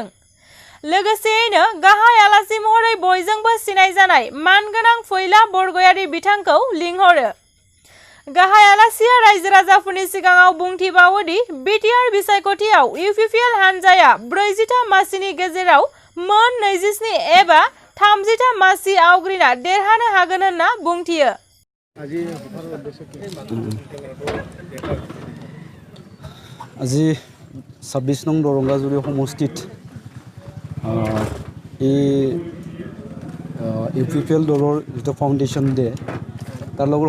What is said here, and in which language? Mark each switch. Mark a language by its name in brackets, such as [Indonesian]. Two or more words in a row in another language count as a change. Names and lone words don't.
[Bodo] लोगोसेयैनो गाहाय आलासि महरै बयजोंबो सिनायजानाय मानगोनां फैला बरगयारि बिथांखौ लिंहरो। गाहाय आलासिया रायजो राजाफोरनि सिगाङाव बुंथिबावोदि बिटिआर बिसायख'थियाव इउपिपिएल हान्जाया 40 मासिनि गेजेराव मोन 27 एबा 30 मासि आवग्रिना देरहानो हागोन होनना बुंथियो। [Assamese] আজি 26 নং দৰংগাজুলি সমষ্টিত এই ইউপিপিএল দলৰ যিটো [English] foundation day [Assamese] তাৰ লগত